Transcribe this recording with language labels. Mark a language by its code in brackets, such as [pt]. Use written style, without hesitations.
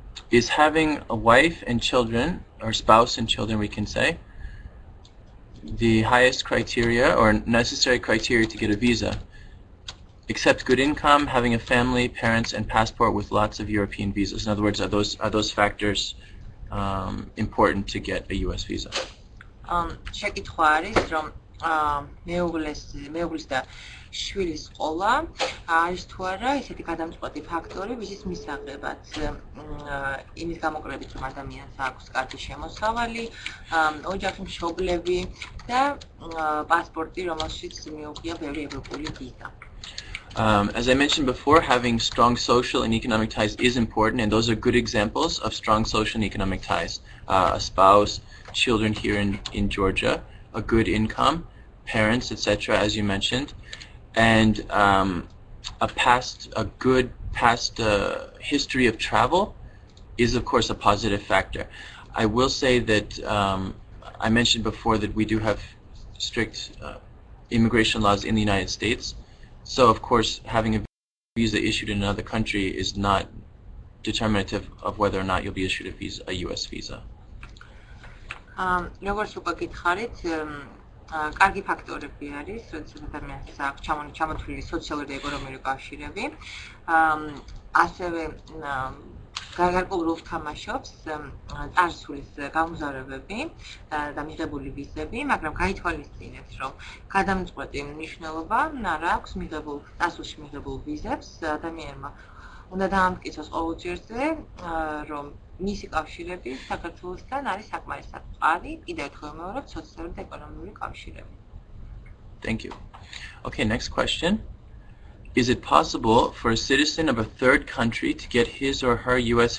[en] Is having a wife and children, or spouse and children we can say, the highest criteria or necessary criteria to get a visa? Except good income, having a family, parents, and passport with lots of European visas. In other words, are those factors important to get a U.S. visa? [ka] შეკითხვა არის, რომ მეუღლის და შვილის ყოლა არის თუ არა ისეთი გადამწყვეტი ფაქტორი, ვიზის მისაღებად. იმის გამოკლებით, რომ ადამიანს აქვს კარგი შემოსავალი, ოჯახი, მშობლები და პასპორტი, რომელშიც მიუღია ბევრი ევროპული ვიზა. [en] As I mentioned before, having strong social and economic ties is important, and those are good examples of strong social and economic ties. A spouse, children here in Georgia, a good income, parents, etc., as you mentioned, and a good past history of travel is, of course, a positive factor. I will say that I mentioned before that we do have strict immigration laws in the United States. So, of course, having a visa issued in another country is not determinative of whether or not you'll be issued a U.S. visa. [ka] როგორც უკვე გითხარით, კარგი ფაქტორები არის, როდესაც ადამიანს აქვს ჩამოთვლილი სოციალური და ეკონომიკური კავშირები. ასევე გარკვეულ როლს თამაშობს წარსულის გამგზავრებები და მიღებული ვიზები, მაგრამ გაითვალისწინეთ, რომ გადამწყვეტი მნიშვნელობა არ აქვს მიღებულ წარსულში მიღებულ ვიზებს. ადამიანმა უნდა დაამტკიცოს ყოველჯერზე, რომ მისი კავშირები საქართველოსთან არის საკმარისად მყარი, კიდევ ერთხელ ვიმეორებ, სოციალური და ეკონომიკური კავშირები. [en] Thank you. Okay, next question. Is it possible for a citizen of a third country to get his or her U.S.